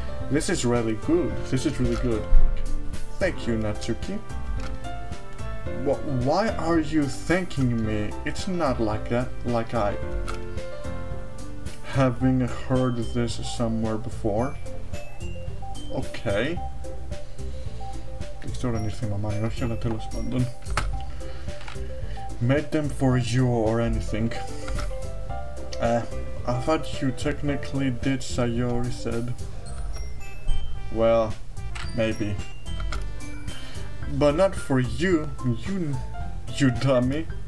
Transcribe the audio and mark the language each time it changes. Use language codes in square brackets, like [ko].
[en] This is really good. This is really good. Thank you, Natsuki. Why are you thanking me? It's not like that, like I... Having heard this somewhere before. Okay. [el] Δεν ξέρω αν ήρθε η μαμά ή όχι, αλλά τέλος πάντων. [en] Made them for you or anything. I thought you technically did, Sayori said. Well, maybe. But not for you, you dummy.